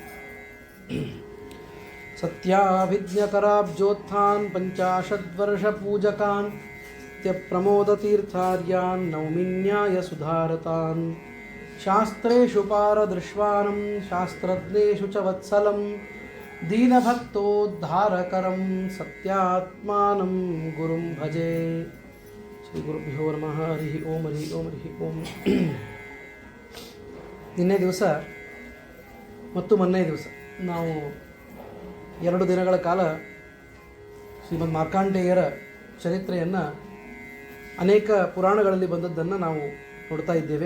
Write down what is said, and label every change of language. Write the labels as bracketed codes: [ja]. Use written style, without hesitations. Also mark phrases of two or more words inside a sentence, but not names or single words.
[sa] सत्याभिज्ञकराब्जोत्थान् पञ्चाशद्वर्षपूजकान् नित्यप्रमोदतीर्थार्यान् नौमिन्यायसुधारतान् शास्त्रेषु पारदृश्वानं शास्त्रज्ञेषु च वत्सलं दीनभक्तोद्धारकरं सत्यात्मानं गुरुं भजे। ಶ್ರೀಗುರುಭ್ಯೋ ನಮಃ. ಹರಿ ಓಂ ಹರಿ ಓಂ ಹರಿ ಓಂ. [kn] ನಿನ್ನೆ ದಿವಸ ಮತ್ತು ಮೊನ್ನೆ ದಿವಸ ನಾವು 2 ದಿನಗಳ ಕಾಲ ಶ್ರೀಮದ್ ಮಾರ್ಕಾಂಡೇಯರ ಚರಿತ್ರೆಯನ್ನು ಅನೇಕ ಪುರಾಣಗಳಲ್ಲಿ ಬಂದದ್ದನ್ನು ನಾವು ನೋಡ್ತಾ ಇದ್ದೇವೆ.